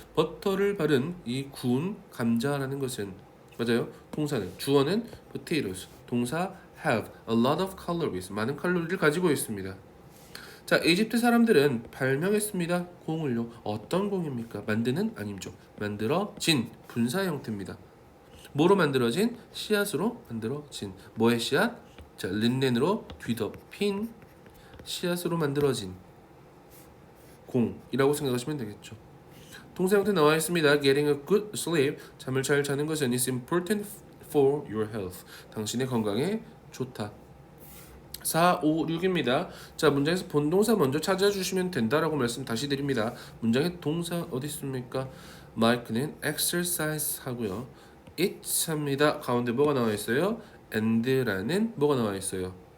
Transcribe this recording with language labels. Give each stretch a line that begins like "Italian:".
Korean: 버터를 바른 이 구운 감자라는 것은, 맞아요. 동사는, 주어는 potatoes.
English: 동사 have a lot of calories.
Korean: 많은 칼로리를 가지고 있습니다. 자, 이집트 사람들은 발명했습니다. 공을요. 어떤 공입니까? 만드는 아니죠. 만들어진 분사 형태입니다. 뭐로 만들어진? 씨앗으로 만들어진. 뭐의 씨앗? 자, 린넨으로 뒤덮인 씨앗으로 만들어진 공이라고 생각하시면 되겠죠. 동사 형태 나와 있습니다.
English: Getting a good sleep.
Korean: 잠을 잘 자는 것은
English: is important for your health.
Korean: 당신의 건강에 좋다. 4, 5, 6입니다. 자, 문장에서 본동사 먼저 찾아주시면 된다라고 말씀 다시 드립니다. 문장의 동사 어디 있습니까? 마이크는 exercise 하고요. it 합니다. 가운데 뭐가 나와 있어요? and라는 뭐가 나와 있어요?